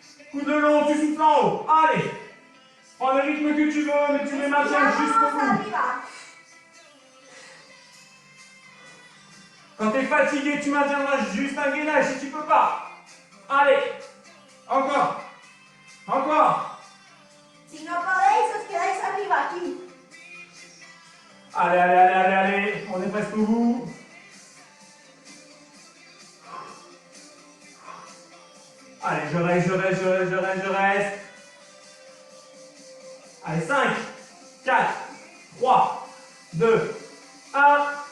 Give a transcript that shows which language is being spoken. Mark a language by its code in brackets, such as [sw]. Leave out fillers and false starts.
[fr] Coude de long, tu souffles en haut. Allez. Prends le rythme que tu veux, mais tu les maintiens jusqu'au bout. Quand tu es fatigué, tu maintiendras juste un gainage si tu peux pas. Allez. Encore. Encore. [es] Si no podéis, os quedáis arriba aquí. [fr] Allez, allez, allez, allez, allez. On est presque au bout. Allez, je reste, je reste, je reste, je reste, je reste. Allez, 5, 4, 3, 2, 1.